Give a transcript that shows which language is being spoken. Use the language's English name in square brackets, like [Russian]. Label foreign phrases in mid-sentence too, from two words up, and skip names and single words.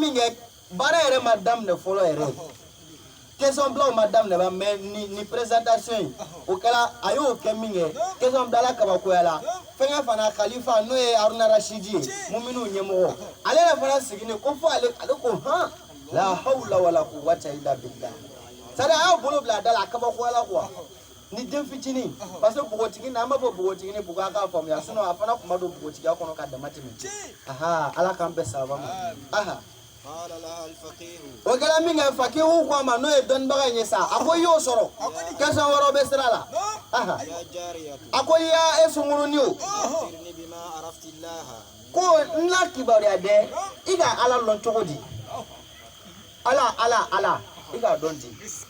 [Bambara] min kɛ baara yɛrɛ ma daminɛ fɔlɔ yɛrɛ question bilaw ma daminɛ ba mais ni présentation in o kɛra a y'o kɛ min kɛ question bilala kabakoya la fɛnkɛ fana khalifa n'o ye haruna rashidi ye muminu ɲɛmɔgɔ ale yɛrɛ fana sigilen ko fo ale ko [Arabic] لا حول ولا قوة إلا بالله [French] c'est-à-dire [Bambara] a y'a bolo bila a da la a kabakoya la quoi ni den fitinin [French] parce que [Bambara] bogotigi na an b'a fɔ bogotigini bugo a k'a faamuya sinon a fana tun ma don bogotigiya kɔnɔ ka dama tɛmɛ ala k'an bɛɛ sababa ma o kɛra min kɛ fakihu ko a ma n'o ye dɔnnibaga in ye sa a ko i y'o sɔrɔ question wɛrɛw bɛ sira la a ko i y'a sunkurunin o ko n la kibaruya dɛ i ka ala lɔn cogo di ala i k'a dɔn ten